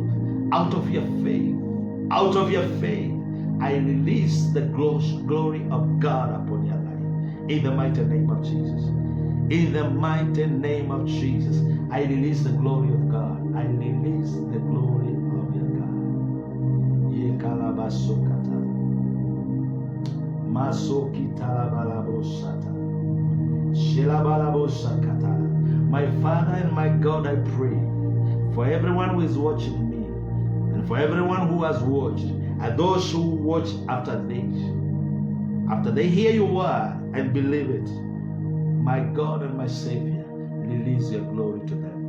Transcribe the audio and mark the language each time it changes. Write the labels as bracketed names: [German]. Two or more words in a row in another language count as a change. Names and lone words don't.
[English] Out of your faith, I release the glory of God upon your life. In the mighty name of Jesus. In the mighty name of Jesus, I release the glory of God. I release the glory of your God. Ye kalabasokata. Masokitalabalabosata. Shilabalabosakata. My Father and my God, I pray for everyone who is watching me and for everyone who has watched and those who watch after this. After they hear your word and believe it, my God and my Savior, release your glory to them.